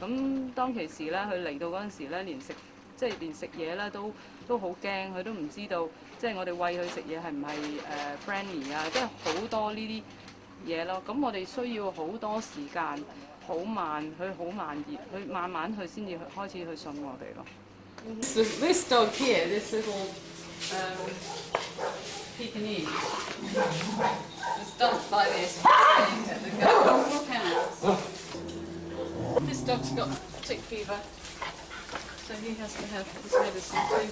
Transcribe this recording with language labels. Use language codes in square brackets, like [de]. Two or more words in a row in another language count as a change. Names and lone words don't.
[yue] 咁當其時咧，佢嚟到嗰陣時咧，連食嘢咧都好驚，佢都唔知道，即係我哋餵佢食嘢係唔係friendly 啊，即係好多呢啲嘢咯。咁我哋需要好多時間，好慢熱，佢慢慢佢先至開始去信我哋咯。 [en] This dog here, this little Pekingese, was dumped by this at the Government Kennels. This dog's got tick fever. So he has to have his medicine too.